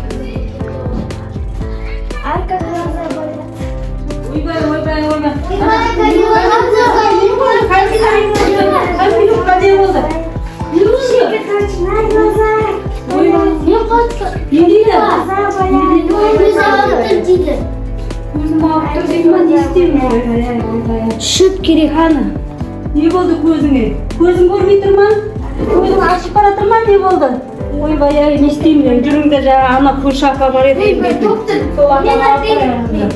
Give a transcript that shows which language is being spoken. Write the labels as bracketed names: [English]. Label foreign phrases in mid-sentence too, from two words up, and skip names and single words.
[Russian] ай, как глаза болят. [Kazakh] Ойбай. [Russian] Щекоточная глаза. [Kazakh] Не дейді? [Russian] Глаза болят. [Kazakh] Көзім ауып тұр деймін, не істеймін? Шөп керек ана. Не болды көзіңе? Көзің көрмей тұр ма? Көзің ашып бара тұр ма? Не болды? Ойбай, не істеймін? Жүріңдер жаңа ана көрші апа бар еді. Сол апаға алып барайын.